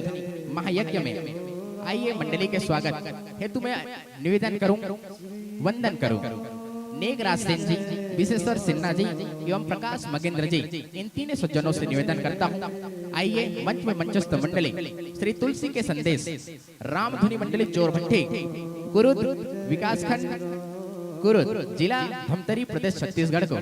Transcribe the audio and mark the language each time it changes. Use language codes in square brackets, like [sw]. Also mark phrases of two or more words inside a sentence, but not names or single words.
[hi] महायज्ञ में आइए मंडली के स्वागत हेतु मैं निवेदन करूं वंदन करूं नेगराज सेन जी विशेश्वर सिन्हा जी एवं प्रकाश मगेंद्र जी इन तीनों सज्जनों से निवेदन करता हूं आइए मंच में मंचस्थ मंडली श्री तुलसी के संदेश रामधुनी मंडली चोरभट्टी कुरुद विकास खंड कुरुद जिला धमतरी प्रदेश छत्तीसगढ़ को।